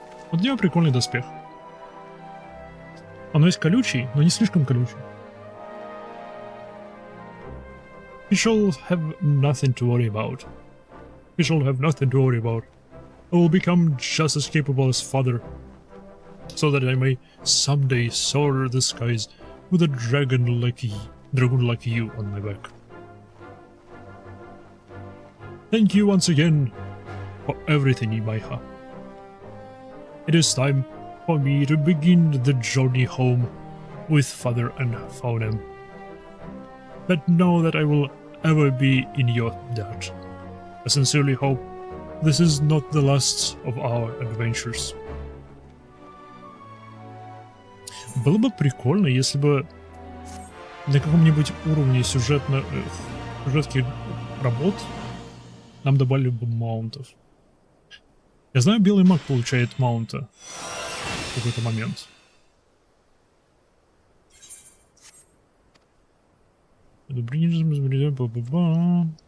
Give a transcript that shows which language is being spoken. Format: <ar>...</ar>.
<ru>Вот у него прикольный доспех. Он весь колючий, но не слишком колючий.</ru> <en>You shall have nothing to worry about. You shall have nothing to worry about. I will become just as capable as father, so that I may someday soar the skies with a dragoon like you on my back. Thank you once again for everything, Imaiha. It is time for me to begin the journey home with father and Faunem. But know that I will ever be in your debt. I sincerely hope this is not the last of our adventures.</en> <ru>Было бы прикольно, если бы на каком-нибудь уровне сюжетских работ нам добавили бы маунтов. Я знаю, белый маг получает маунта в какой-то момент. Shadowbringers, бла-бла-бла.</ru>